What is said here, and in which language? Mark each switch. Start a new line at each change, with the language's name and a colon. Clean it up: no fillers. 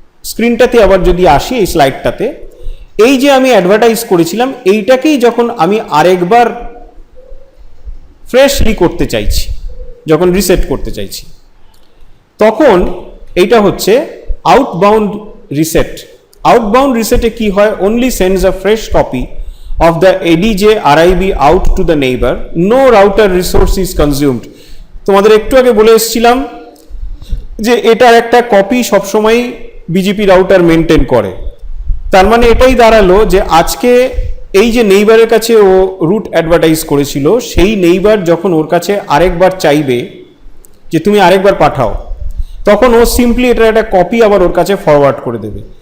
Bangla: স্ক্রিনটাতে আবার যদি আসি, এই স্লাইডটাতে, এই যে আমি অ্যাডভার্টাইজ করেছিলাম এইটাকেই যখন আমি আরেকবার ফ্রেশলি করতে চাইছি, যখন রিসেট করতে চাইছি, তখন এইটা হচ্ছে আউটবাউন্ড রিসেট। আউটবাউন্ড রিসেটে কি হয়,
English: only sends a fresh copy of the ADJ RIB out to the neighbor, no router resource is consumed.
Bangla: তোমাদের একটু আগে বলে এসেছিলাম যে এটার একটা কপি সবসময় বিজিপি রাউটার মেনটেন করে। তার মানে এটাই দাঁড়ালো যে আজকে এই যে নেইবারের কাছে ও রুট অ্যাডভার্টাইজ করেছিল, সেই নেইবার যখন ওর কাছে আরেকবার চাইবে যে তুমি আরেকবার পাঠাও, তখন ও সিম্পলি এটার একটা কপি আবার ওর কাছে ফরওয়ার্ড করে দেবে।